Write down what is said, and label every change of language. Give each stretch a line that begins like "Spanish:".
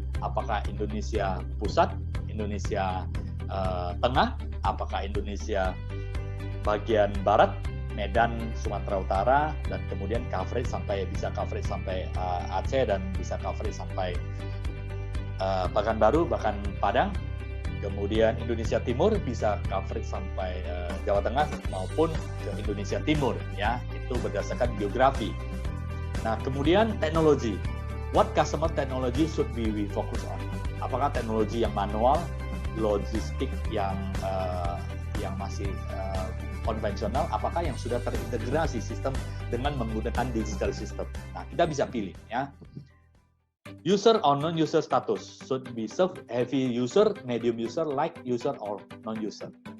Indonesian: Apakah Indonesia pusat, Indonesia tengah, apakah Indonesia bagian barat, Medan, Sumatera Utara, dan kemudian bisa coverage sampai Aceh, dan bisa coverage sampai Pekanbaru, bahkan Padang. Kemudian Indonesia Timur bisa coverage sampai Jawa Tengah maupun ke Indonesia Timur, ya. Itu berdasarkan geografi. Nah, kemudian teknologi.
English: What customer technology should we focus on?
Indonesian: Apakah teknologi yang manual, logistik yang masih konvensional, apakah yang sudah terintegrasi sistem dengan menggunakan digital system?
English: Nah, kita bisa pilih, ya. User or non-user status should be served heavy user, medium user, light user, or non-user.